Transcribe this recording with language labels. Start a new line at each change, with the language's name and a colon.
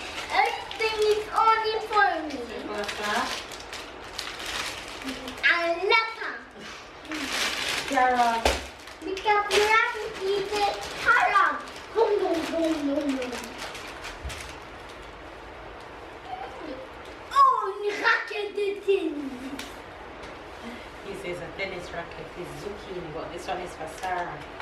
English: Everything is only for me.
French: C'est quoi ça? Un lapin.
English: Carrot. Because you have to eat it carrot. Boom, boom, boom, boom, boom.
French: Oh, une raquette de tennis.
English: He says a tennis racket is zucchini, but this one is for Sarah.